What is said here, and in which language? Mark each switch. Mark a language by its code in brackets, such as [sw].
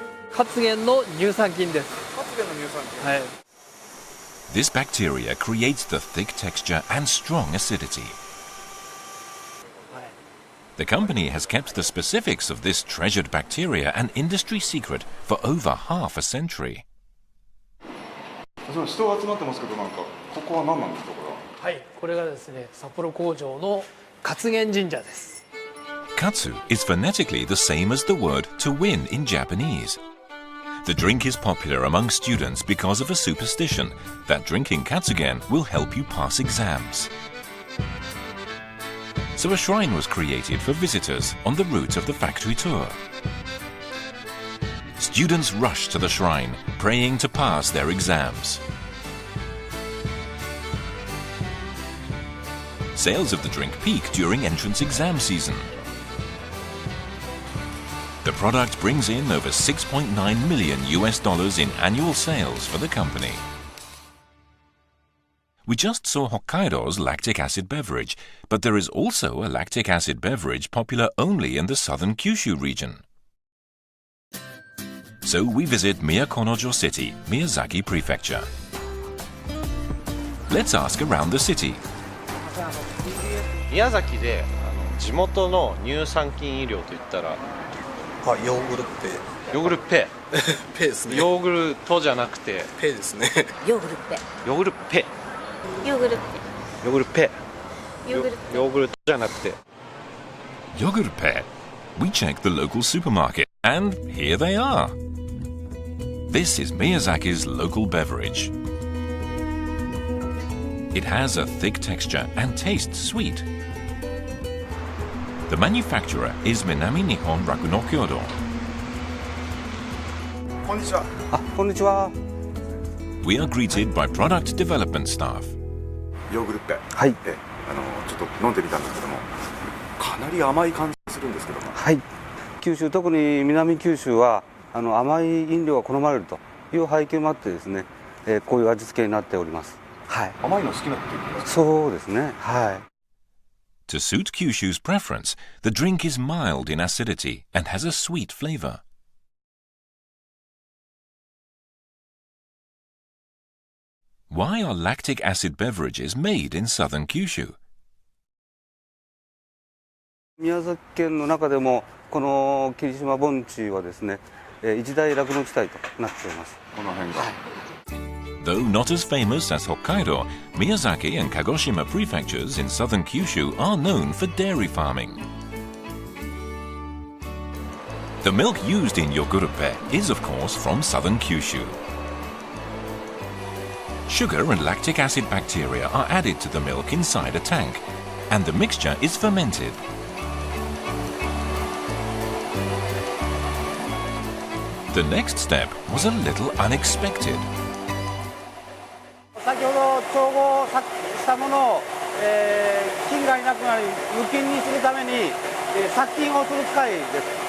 [ja] 活原の乳酸菌です。活原の乳酸菌。はい。 [en] This bacteria creates the thick texture and strong acidity. The company has kept the specifics of this treasured bacteria an industry secret for over half a century. [ja] 人が集まってますけど、なんかここは何なんですか、これは。はい、これがですね、札幌工場の活原神社です。 [en] Katsu is phonetically the same as the word to win in Japanese. The drink is popular among students because of a superstition that drinking katsugen will help you pass exams. So a shrine was created for visitors on the route of the factory tour. Students rush to the shrine, praying to pass their exams. Sales of the drink peak during entrance exam season. The product brings in over $6.9 million in annual sales for the company. We just saw Hokkaido's lactic acid beverage, but there is also a lactic acid beverage popular only in the southern Kyushu region. So we visit Miyakonojo City, Miyazaki Prefecture. Let's ask around the city. [ja] 宮崎で地元の乳酸菌飲料といったら、ヨーグルペ。ヨーグルペ。ペですね。ヨーグルトじゃなくて。ペですね。ヨーグルペ。ヨーグルペ。ヨーグルペ。ヨーグルペ。ヨーグルペ。ヨーグルトじゃなくて。 [en] Yogurpe. We checked the local supermarket, and here they are. This is Miyazaki's local beverage. It has a thick texture and tastes sweet. The manufacturer is Minami Nihon Rakuno Kyodo. [ja] こんにちは。こんにちは。 [en] We are greeted by product development staff. [ja] ヨーグルペ。はい。ちょっと飲んでみたんですけども、かなり甘い感じがするんですけども。はい。九州、特に南九州は甘い飲料が好まれるという背景もあってですね、こういう味付けになっております。はい。甘いの好きなっていうことですか？そうですね。はい。 [en] To suit Kyushu's preference, the drink is mild in acidity and has a sweet flavor. Why are lactic acid beverages made in southern Kyushu? [ja] 宮崎県の中でもこの霧島盆地はですね、一大酪農地帯となっています。この辺が。 [en] Though not as famous as Hokkaido, Miyazaki and Kagoshima prefectures in southern Kyushu are known for dairy farming. The milk used in yogurupe is, of course, from southern Kyushu. Sugar and lactic acid bacteria are added to the milk inside a tank, and the mixture is fermented. The next step was a little unexpected. [ja] 先ほど調合したものを、菌がいなくなり無菌にするために、殺菌をする機械です。